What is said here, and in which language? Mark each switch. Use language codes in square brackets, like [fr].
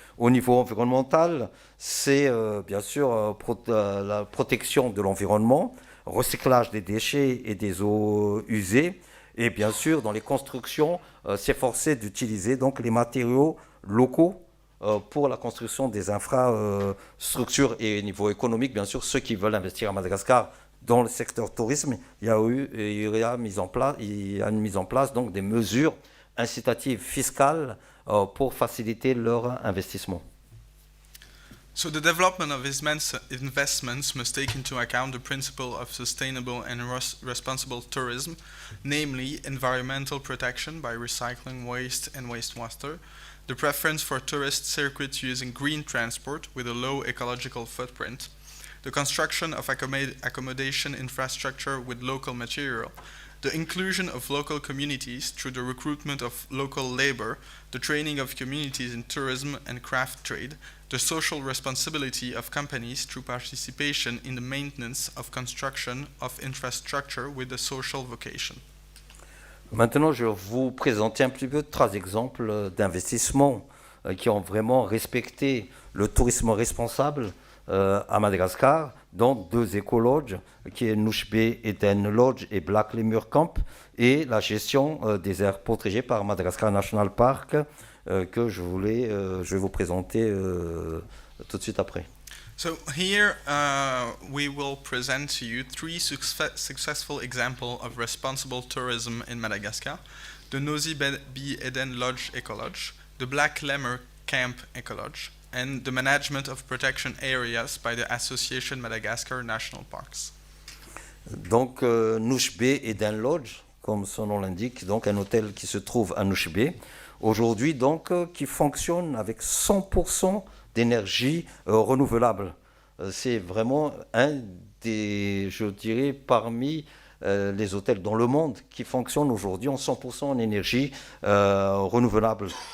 [fr] Au niveau environnemental, c'est bien sûr la protection de l'environnement, recyclage des déchets et des eaux usées, et bien sûr dans les constructions, s'efforcer d'utiliser donc les matériaux locaux pour la construction des infrastructures. Et au niveau économique, bien sûr, ceux qui veulent investir à Madagascar dans le secteur tourisme, il y a une mise en place donc des mesures incitatives fiscales pour faciliter leur investissement. [en] So the development of investments must take into account the principle of sustainable and responsible tourism, namely environmental protection by recycling waste and wastewater, the preference for tourist circuits using green transport with a low ecological footprint, the construction of accommodation infrastructure with local material, the inclusion of local communities through the recruitment of local labor, the training of communities in tourism and craft trade, the social responsibility of companies through participation in the maintenance of construction of infrastructure with a social vocation. [fr] Maintenant, je vais vous présenter un petit peu 3 exemples d'investissements qui ont vraiment respecté le tourisme responsable à Madagascar, dont 2 éco-lodges, qui est Nouchbé Eden Lodge et Black Lemur Camp, et la gestion des aires protégées par Madagascar National Park, que je vais vous présenter tout de suite après. [en] So here we will present to you 3 successful examples of responsible tourism in Madagascar: the Nosy Be Eden Lodge Ecolodge, the Black Lemur Camp Ecolodge, and the management of protection areas by the Association Madagascar National Parks. [fr] Donc Nouchbé Eden Lodge, comme son nom l'indique, donc un hôtel qui se trouve à Nouchbé, aujourd'hui donc qui fonctionne avec 100% d'énergie renouvelable. C'est vraiment un des, je dirais, parmi les hôtels dans le monde qui fonctionnent aujourd'hui en 100% en énergie renouvelable.